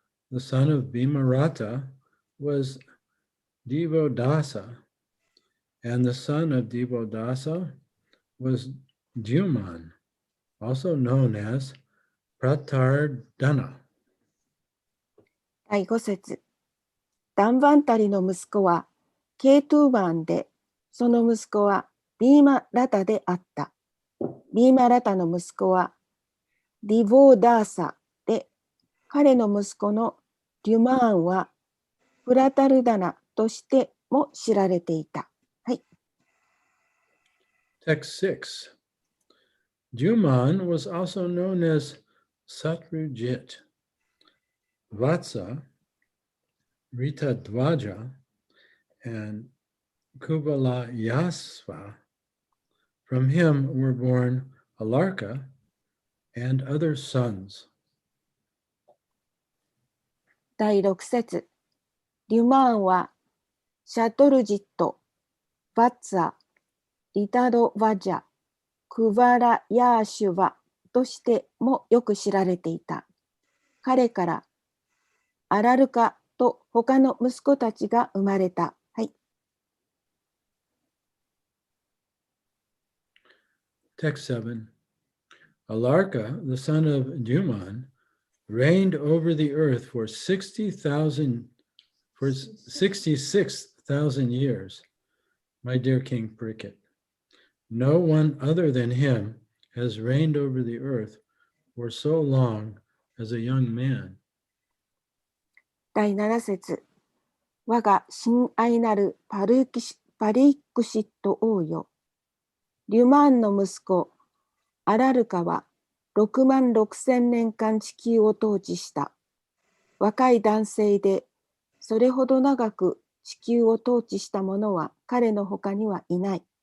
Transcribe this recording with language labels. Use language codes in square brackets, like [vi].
[en] The son of Bhimarata was Devodasa, and the son of Devodasa was Duman, also known as Pratardana. [ja] 第5節。ダンバンタリの息子はケートゥーバンで、その息子はビーマラタであった。ビーマラタの息子はディボーダーサで、彼の息子のデュマーンはプラタルダナとしても知られていた。はい。 [en] Text 6. Duman was also known as Satrujit, Vatsa, Ritadwaja, and Kuvalayasva. From him were born Alarka and other sons. [ja] 第6節。デュマーンはシャトルジット、バッツァ、リタドワジャ、クバラヤーシュバとしてもよく知られていた。彼からアラルカと他の息子たちが生まれた。はい。 [en] Text 7. Alarka, the son of Duman, reigned over the earth for 66,000 years, my dear King Prickett. No one other than him has reigned over the earth for so long as a young man. [ja] 第7節。我が親愛なるパリックシット王よ。リュマンの息子、アラルカは66,000年間地球を統治した。若い男性で、それほど長く地球を統治した者は彼の他にはいない。